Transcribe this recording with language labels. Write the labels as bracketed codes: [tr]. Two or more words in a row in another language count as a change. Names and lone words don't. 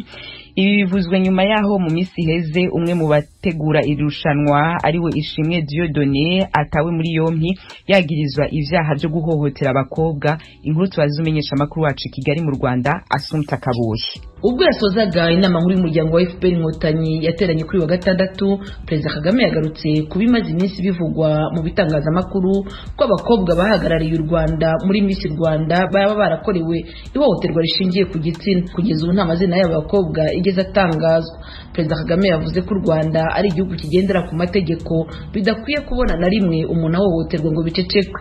[rn] Ibi bivuzwe nyuma yaho mu misi heze umwe mu bategura irushanwa ariwe Ishimwe Dieudonné atawe muri yompi yagirizwa ivyaha byo guhohotera abakobwa. [rw] Inkuru tubazumenyesha makuru wacu Kigali mu Rwanda Assumpta Kaboyi. Ubwo yasozaga inama nkuru y'umuryango wa FPR Inkotanyi yateranye kuri wa gatandatu, President Kagame yagarutse kubimaze iminsi bivugwa mu bitangazamakuru ko abakobwa bahagarariye u Rwanda muri Miss Rwanda baba barakorewe ihohoterwa rishingiye ku gitsina. Kugeza ubu nta mazina y'abakobwa igeze atangazwa. President Kagame yavuze ko u Rwanda ari igihugu kigendera ku mategeko bidakwiye kubona na rimwe umuntu ahohoterwa ngo bicecekwe.